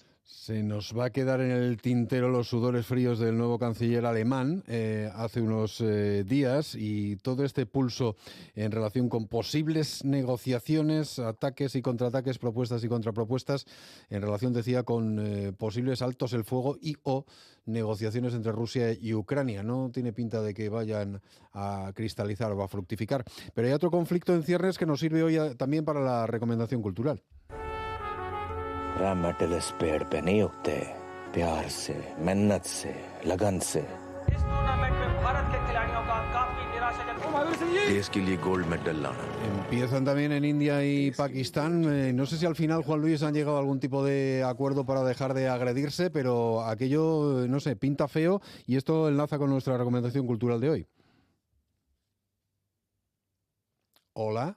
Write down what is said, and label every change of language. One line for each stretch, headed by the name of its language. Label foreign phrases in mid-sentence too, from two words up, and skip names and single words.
Spanish: Se nos va a quedar en el tintero los sudores fríos del nuevo canciller alemán hace unos días, y todo este pulso en relación con posibles negociaciones, ataques y contraataques, propuestas y contrapropuestas, en relación, decía, con posibles altos el fuego y o negociaciones entre Rusia y Ucrania. No tiene pinta de que vayan a cristalizar o a fructificar. Pero hay otro conflicto en ciernes que nos sirve hoy también para la recomendación cultural.
Hindi: रामटलस पेड़ पे नहीं उगते, प्यार से, मेहनत से, लगन से। इस टूर्नामेंट में भारत के खिलाड़ियों का काफी निराशाजनक देश के लिए गोल्ड मेडल लाना।
Spanish: Empiezan también en India y Pakistán. No sé si al final, Juan Luis, han llegado a algún tipo de acuerdo para dejar de agredirse, pero aquello, no sé, pinta feo, y esto enlaza con nuestra recomendación cultural de hoy. Hola.